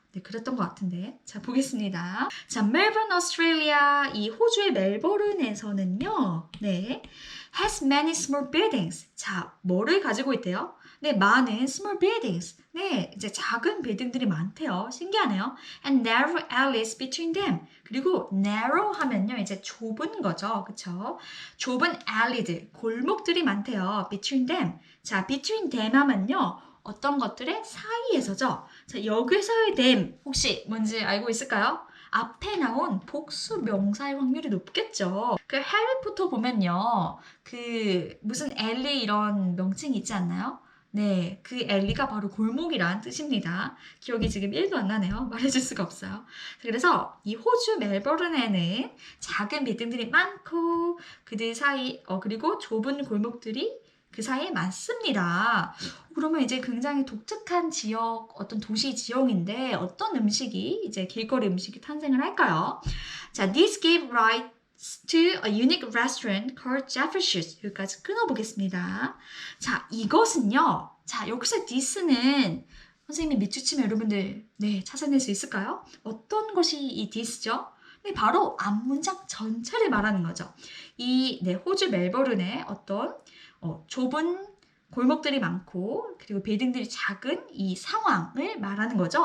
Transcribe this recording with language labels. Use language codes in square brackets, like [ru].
[ko] 네, 그랬던 것 같은데. 자, 보겠습니다. 자, 멜버른, 오스트레일리아, 이 호주의 멜버른에서는요, 네, [en] has many small buildings. [ko] 자, 뭐를 가지고 있대요? 네, 많은 [en] small buildings. [ko] 네, 이제 작은 빌딩들이 많대요. 신기하네요. [en] And narrow alleys between them. [ko] 그리고 narrow 하면요, 이제 좁은 거죠. 그쵸? 좁은 alley들, 골목들이 많대요. [en] between them. [ko] 자, [en] between them [ko] 하면요, 어떤 것들의 사이에서죠. 자, 여기서의 them, 혹시 뭔지 알고 있을까요? 앞에 나온 복수 명사의 확률이 높겠죠. 그 해리포터 보면요. 그 무슨 엘리 이런 명칭이 있지 않나요? 네, 그 엘리가 바로 골목이란 뜻입니다. 기억이 지금 1도 안 나네요. 말해줄 수가 없어요. 그래서 이 호주 멜버른에는 작은 빌딩들이 많고 그들 사이 그리고 좁은 골목들이 그 사이에 많습니다. 그러면 이제 굉장히 독특한 지역, 어떤 도시 지형인데 어떤 음식이 이제 길거리 음식이 탄생을 할까요? [en] 자, this gave rise to a unique restaurant called Jefferson's. [ko] 여기까지 끊어보겠습니다. 자, 이것은요. 자, 여기서 this는 선생님이 밑줄치면 여러분들 찾아낼 수 있을까요? 어떤 것이 이 this죠? 네, 바로 앞문장 전체를 말하는 거죠. 이 호주 멜버른의 어떤 좁은 골목들이 많고 그리고 빌딩들이 작은 이 상황을 말하는 거죠.